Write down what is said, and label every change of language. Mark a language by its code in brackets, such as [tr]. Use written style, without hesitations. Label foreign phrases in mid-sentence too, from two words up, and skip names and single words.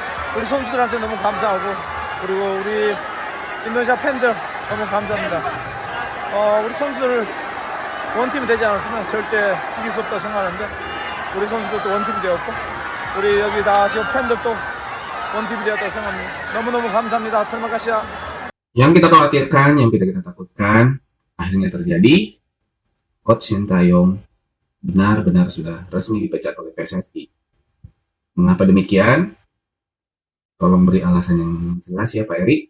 [ko] 우리 선수들한테 너무 감사하고 그리고 우리 인도네시아 팬들 너무 감사합니다. 우리 선수들 원팀이 되지 않았으면 절대 이길 수 없다고 생각하는데 우리 선수들도 원팀이 되었고 우리 여기 다 지금 팬들도 원팀이 되었다고 생각합니다. 너무너무 감사합니다. [id] Terima kasih. Yang kita khawatirkan, yang kita takutkan, akhirnya terjadi. Coach Sintayong benar-benar sudah resmi dipecat oleh PSSI. Mengapa demikian? Tolong beri alasan yang jelas ya Pak Erik.